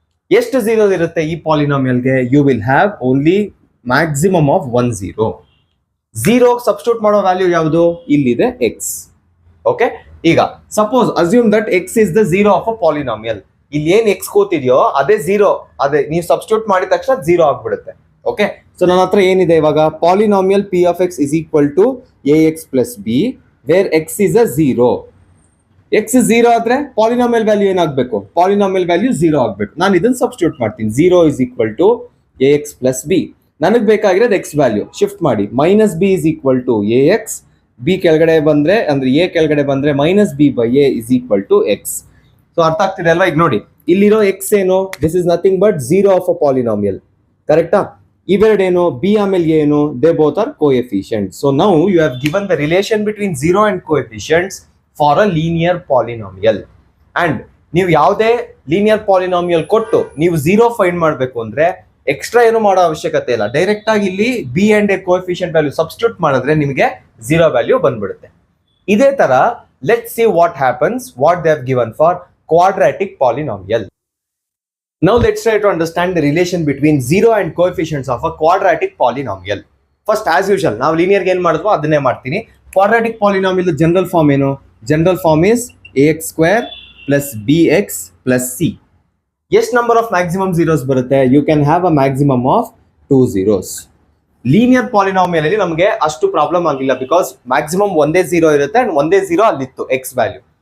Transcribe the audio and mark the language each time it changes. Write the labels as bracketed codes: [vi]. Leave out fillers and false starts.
[kn] ಎಷ್ಟು ಝೀರೋ ಇರುತ್ತೆ ಈ ಪಾಲಿನಾಮಿಯಲ್ಗೆ? [en] You will have only maximum of 1 0. [kn] 0 substitute ಮಾಡೋ ವ್ಯಾಲ್ಯೂ ಯಾವುದು? ಇಲ್ಲಿದೆ x. [en] Okay, ಈಗ suppose assume that x is the zero of a polynomial. [kn] ಇಲ್ಲಿ ಏನ್ x ಕೂತಿದೆಯೋ ಅದೇ ಝೀರೋ, ಅದೇ ನೀವು ಸಬ್ಸ್ಟಿಟ್ಯೂಟ್ ಮಾಡಿದ ತಕ್ಷಣ ಝೀರೋ ಆಗ್ಬಿಡುತ್ತೆ. ಓಕೆ, ಸೊ ನನ್ನ ಹತ್ರ ಏನಿದೆ ಇವಾಗ? [en] Polynomial p of x is equal to ax + b where x is a 0. [kn] x 0 ಆದ್ರೆ ಪಾಲಿನಾಮಿಯಲ್ ವ್ಯಾಲ್ಯೂ ಏನಾಗಬೇಕು? ಪಾಲಿನಾಮಿಯಲ್ ವ್ಯಾಲ್ಯೂ 0 ಆಗಬೇಕು. ನಾನು ಇದನ್ನ ಸಬ್ಸ್ಟಿಟ್ಯೂಟ್ ಮಾಡ್ತೀನಿ. [en] 0 is equal to ax + b. [kn] ನನಗೆ ಬೇಕಾಗಿರೋದು x ವ್ಯಾಲ್ಯೂ ಶಿಫ್ಟ್ ಮಾಡಿ. [en] -b is equal to ax, [kn] b ಕೆಳಗಡೆ ಬಂದ್ರೆ ಅಂದ್ರೆ a ಕೆಳಗಡೆ ಬಂದ್ರೆ [en] -b/a is equal to x. [kn] So ಅರ್ಥ ಆಗ್ತಿದೆ ಅಲ್ವಾ? ಈಗ ನೋಡಿ ಇಲ್ಲಿರೋ x ಏನು? [en] This is nothing but 0 of a polynomial. [kn] ಕರೆಕ್ಟಾ? ಇವೆರಡೇನು? b ಆಮೇಲೆ ಏನು? [en] They both are coefficients. So now you have given the relation between 0 and coefficients for a linear polynomial. [kn] And ನೀವು ಯಾವುದೇ ಲೀನಿಯರ್ ಪಾಲಿನಾಮಿಯಲ್ ಕೊಟ್ಟು ನೀವು 0 ಫೈಂಡ್ ಮಾಡಬೇಕು ಅಂದ್ರೆ ಎಕ್ಸ್ಟ್ರಾ ಏನು ಮಾಡೋ ಅವಶ್ಯಕತೆ ಇಲ್ಲ. ಡೈರೆಕ್ಟ್ ಆಗಿ ಇಲ್ಲಿ B and A coefficient value substitute ಮಾಡಿದ್ರೆ ನಿಮಗೆ 0 ವ್ಯಾಲ್ಯೂ ಬಂದ್ಬಿಡುತ್ತೆ. ಇದೇ ತರ [en] Let see what happens what they have given for quadratic polynomial. Now let's try to understand the relation between 0 and coefficients of a quadratic polynomial. First as usual [kn] ನಾವು linear ಏನು ಮಾಡಿದ್ವೋ ಅದನ್ನೇ ಮಾಡ್ತೀನಿ. Quadratic polynomial general form ಏನು? [en] General form is ax² + bx + c. [kn] ಎಷ್ಟು number of maximum zeros ಬರುತ್ತೆ? [en] You can have a maximum of 2 zeros. [kn] Linear polynomial ಅಲ್ಲಿ ನಮಗೆ ಅಷ್ಟು ಪ್ರಾಬ್ಲಮ್ ಆಗಿಲ್ಲ ಬಿಕಾಸ್ ಮ್ಯಾಕ್ಸಿಮಮ್ ಒಂದೇ 0 ಇರುತ್ತೆ ಅಂಡ್ ಒಂದೇ 0 ಅಲ್ಲಿತ್ತು ಎಕ್ಸ್ ವ್ಯಾಲ್ಯೂ.